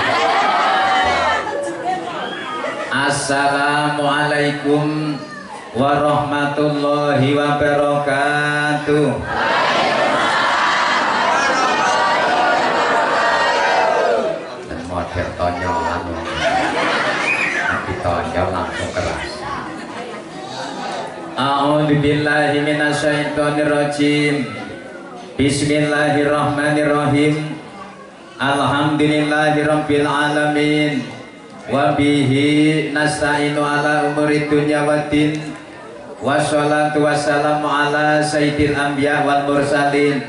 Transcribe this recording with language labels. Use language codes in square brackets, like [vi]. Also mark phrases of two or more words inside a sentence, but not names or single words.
[ar] السلام عليكم ورحمة الله وبركاته. Tonyolan ditonjol langsung keras. أعوذ بالله من الشيطان الرجيم. بسم الله الرحمن الرحيم الحمد لله رب العالمين. وبه نستعين على أمور الدنيا والدين. والصلاة والسلام على سيد الأنبياء والمرسلين.